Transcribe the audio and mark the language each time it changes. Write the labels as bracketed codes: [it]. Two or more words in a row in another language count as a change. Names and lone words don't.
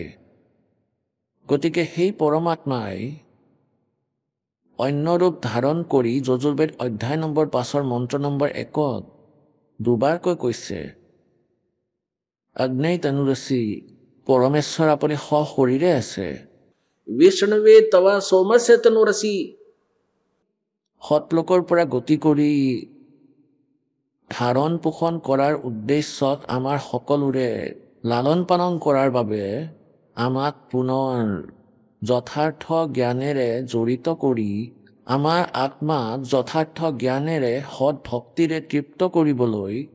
[as] গতিকে সেই পৰমাত্মাই অন্য ৰূপ ধাৰণ কৰি যজুৰ্বেদ অধ্যায় নম্বৰ 5 মন্ত্ৰ নম্বৰ 1 দুবাৰকৈ কৈছে, [sa] अग्नेय तनुरसि, [as] পৰমেশ্বৰ আপুনি সশৰীৰে আছে। [sa] विष्णवे तवा सोमस्य तनुरसि, [as] সৎলোকৰ পৰা গতি কৰি ধাৰণ পোষণ কৰাৰ উদ্দেশ্যত আমাৰ সকলোৰে লালন পালন কৰাৰ বাবে আমাক পুনৰ যথাৰ্থ জ্ঞানেৰে জড়িত কৰি আমাৰ আত্মাক যথাৰ্থ জ্ঞানেৰে সৎ ভক্তিৰে তৃপ্ত কৰিবলৈ